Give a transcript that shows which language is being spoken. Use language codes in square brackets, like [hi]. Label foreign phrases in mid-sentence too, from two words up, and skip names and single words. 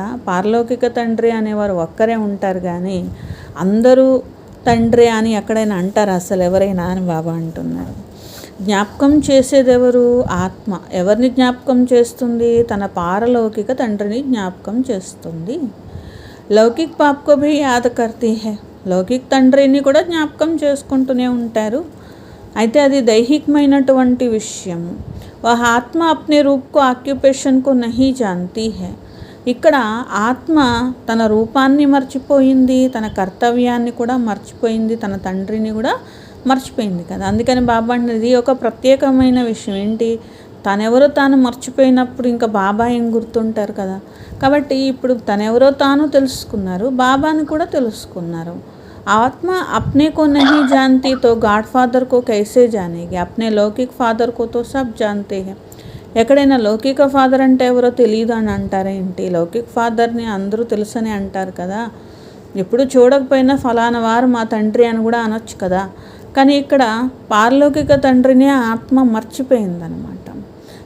[te] పారలౌకిక తండ్రి అనేవారు ఒక్కరే ఉంటారు కానీ అందరూ తండ్రి అని ఎక్కడైనా అంటారు అసలు ఎవరైనా అని బాబా అంటున్నారు. జ్ఞాపకం చేసేది ఎవరు? ఆత్మ. ఎవరిని జ్ఞాపకం చేస్తుంది? తన పారలౌకిక తండ్రిని జ్ఞాపకం చేస్తుంది. [hi] लौकिक बाप को भी याद करती है. [te] లౌకిక్ తండ్రిని కూడా జ్ఞాపకం చేసుకుంటూనే ఉంటారు. అయితే అది దైహికమైనటువంటి విషయం. [hi] वह आत्मा अपने रूप को ऑक्यूपेशन को नहीं जानती है. [te] ఇక్కడ ఆత్మ తన రూపాన్ని మర్చిపోయింది, తన కర్తవ్యాన్ని కూడా మర్చిపోయింది, తన తండ్రిని కూడా మర్చిపోయింది కదా. అందుకని బాబా అనేది ఒక ప్రత్యేకమైన విషయం. ఏంటి? తనెవరో తాను మర్చిపోయినప్పుడు ఇంకా బాబా ఏం గుర్తుంటారు కదా. కాబట్టి ఇప్పుడు తనెవరో తాను తెలుసుకున్నారు, బాబాని కూడా తెలుసుకున్నారు. [hi] आत्मा अपने को नहीं जानती तो [en] God Father [hi] को कैसे जानेगी. अपने लौकिक फादर को तो सब जानते हैं. [te] ఎక్కడైనా లౌకిక ఫాదర్ అంటే ఎవరో తెలియదు అని అంటారేంటి? లౌకిక్ ఫాదర్ని అందరూ తెలుసని అంటారు కదా. ఎప్పుడు చూడకపోయినా ఫలానా వారు మా తండ్రి అని కూడా అనొచ్చు కదా. కానీ ఇక్కడ పారలౌకిక తండ్రిని ఆత్మ మర్చిపోయిందనమాట.